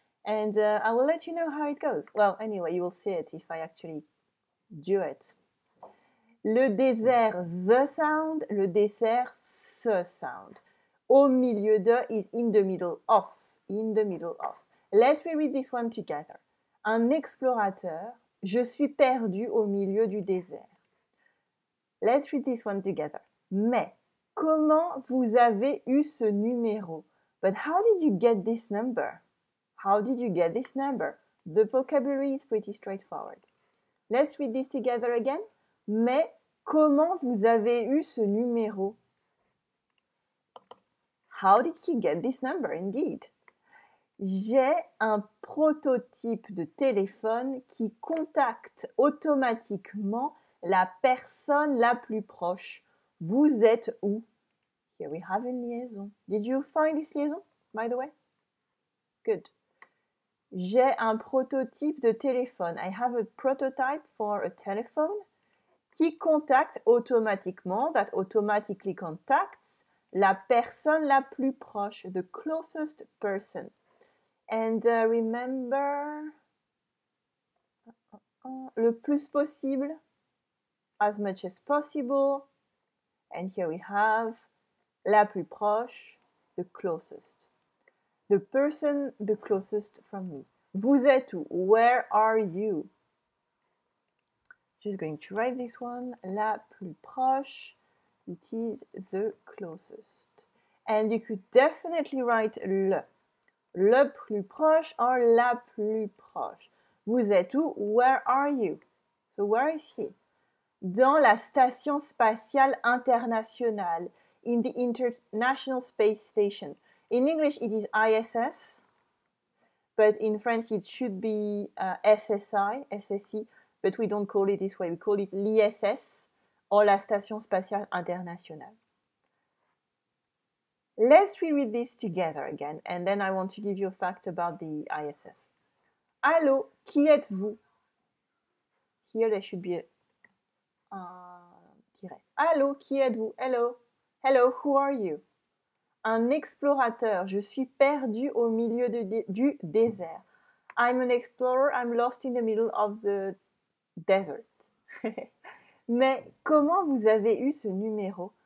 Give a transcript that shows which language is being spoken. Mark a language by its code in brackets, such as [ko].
[en] And I will let you know how it goes. Well, anyway, you will see it if I actually do it. [fr] Le désert, [en] the sound. [fr] Le dessert, ce sound. Au milieu de [en] is in the middle of. In the middle of. Let's read this one together. [fr] Un explorateur, je suis perdu au milieu du désert. [en] Let's read this one together. [fr] Mais, comment vous avez eu ce numéro? [en] But how did you get this number? How did you get this number? The vocabulary is pretty straightforward. Let's read this together again. [fr] Mais, comment vous avez eu ce numéro? [en] How did he get this number, indeed? [fr] J'ai un prototype de téléphone qui contacte automatiquement la personne la plus proche. Vous êtes où? [en] Here we have a liaison. Did you find this liaison, by the way? Good. [fr] J'ai un prototype de téléphone. [en] I have a prototype for a telephone [fr] qui contacte automatiquement, [en] that automatically contacts, [fr] la personne la plus proche, [en] the closest person. And remember, [fr] le plus possible, [en] as much as possible. And here we have [fr] la plus proche, [en] the closest. The person the closest from me. [fr] Vous êtes où? [en] Where are you? Just going to write this one. [fr] La plus proche. [en] It is the closest. And you could definitely write le. [fr] Le plus proche or la plus proche. Vous êtes où? [en] Where are you? So where is he? [fr] Dans la station spatiale internationale. [en] In the International Space Station. In English it is ISS. But in French it should be SSI, SSI. But we don't call it this way. We call it l'ISS or [fr] la Station Spatiale Internationale. [en] Let's reread this together again, and then I want to give you a fact about the ISS. [fr] Allô, qui êtes-vous? [en] Here there should be a tiret. Allô, qui êtes-vous? Hello. Hello, who are you? [fr] Un explorateur, je suis perdu au milieu du désert. [en] I'm an explorer, I'm lost in the middle of the desert. [fr] Mais comment vous avez eu ce numéro?